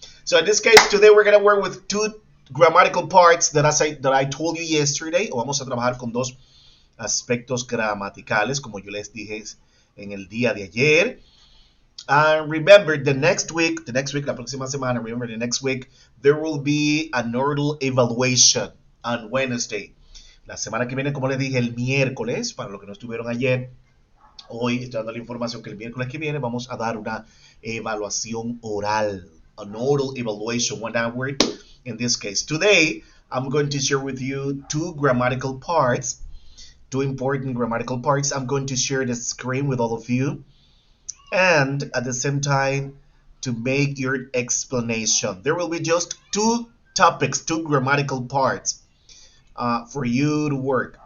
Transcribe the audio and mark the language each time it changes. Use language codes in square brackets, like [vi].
[en] So in this case, today we're gonna work with two grammatical parts that I told you yesterday. [es] O vamos a trabajar con dos aspectos gramaticales, como yo les dije en el día de ayer. [en] And remember, the next week, [es] la próxima semana, [en] remember, the next week, there will be an oral evaluation on Wednesday. [es] La semana que viene, como les dije, el miércoles, para los que no estuvieron ayer, hoy estoy dando la información que el miércoles que viene vamos a dar una evaluación oral, [en] an oral evaluation, one hour in this case. Today, I'm going to share with you two grammatical parts, two important grammatical parts. I'm going to share the screen with all of you and at the same time to make your explanation. There will be just two topics, two grammatical parts for you to work.